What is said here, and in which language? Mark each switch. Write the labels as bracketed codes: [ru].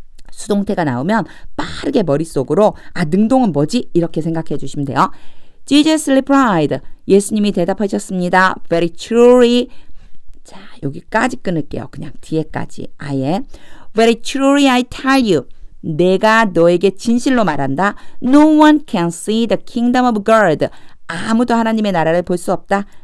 [ko] 수동태가 나오면 빠르게 머릿속으로 능동은 뭐지? 이렇게 생각해 주시면 돼요. [en] Jesus replied. [ko] 예수님이 대답하셨습니다. [en] Very truly. [ko] 자, 여기까지 끊을게요. 그냥 뒤에까지 아예. [en] Very truly I tell you. [ko] 내가 너에게 진실로 말한다. [en] No one can see the kingdom of God. [ko] 아무도 하나님의 나라를 볼 수 없다.